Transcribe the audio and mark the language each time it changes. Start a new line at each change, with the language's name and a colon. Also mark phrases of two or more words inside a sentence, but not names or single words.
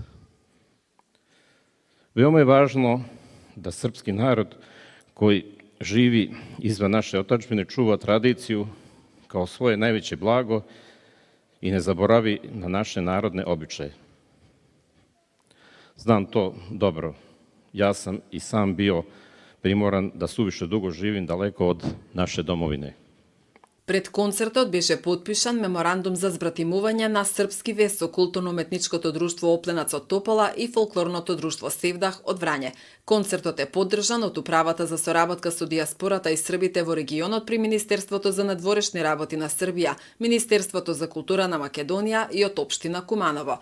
Serbian: Veoma je važno da srpski narod koji živi izvan naše otadžbine čuva tradiciju kao svoje najveće blago i ne zaboravi na naše narodne običaje. Znam to dobro. Ja sam i sam bio primoran da suviše dugo živim daleko od naše domovine.
Macedonian: Пред концертот беше потпишан меморандум за збратимување на српски вес со културно-уметничкото друштво Опленац од Топола и фолклорното друштво Севдах од Врање. Концертот е поддржан од Управата за соработка со дијаспората и србите во регионот при Министерството за надворешни работи на Србија, Министерството за култура на Македонија и од општина Куманово.